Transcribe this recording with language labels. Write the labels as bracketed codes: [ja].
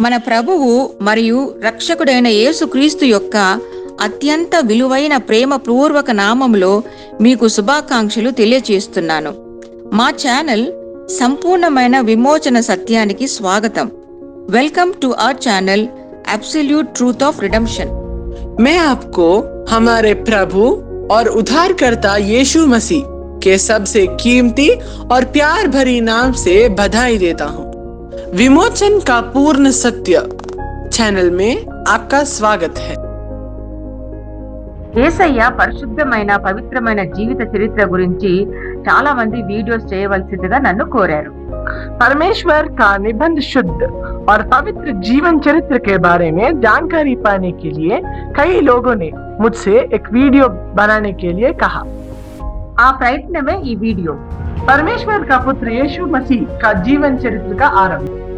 [te] మన ప్రభువు మరియు రక్షకుడైన యేసుక్రీస్తు యొక్క అత్యంత విలువైన ప్రేమపూర్వక నామములో మీకు శుభాకాంక్షలు తెలియచేస్తున్నాను. మా ఛానల్ సంపూర్ణమైన విమోచన సత్యానికి స్వాగతం. [en] Welcome to our channel absolute truth of redemption. [hi] मैं आपको हमारे प्रभु और उद्धारकर्ता यीशु मसीह के सबसे कीमती और प्यार भरी नाम से बधाई देता हूँ। विमोचन का पूर्ण सत्य चैनल में आपका स्वागत है। [te] యేసయ్య పరిశుద్ధమైన పవిత్రమైన జీవిత చరిత్ర గురించి చాలా మంది వీడియోస్ చేయవలసిందిగా నన్ను కోరారు. [hi] परमेश्वर का निबंध शुद्ध और पवित्र जीवन चरित्र के बारे में जानकारी पाने के लिए कई लोगों ने मुझसे एक वीडियो बनाने के लिए कहा। [te] ఆ ప్రయత్నమే ఈ వీడియో. [hi] परमेश्वर का पुत्र यीशु मसीह का जीवन चरित्र का आरंभ।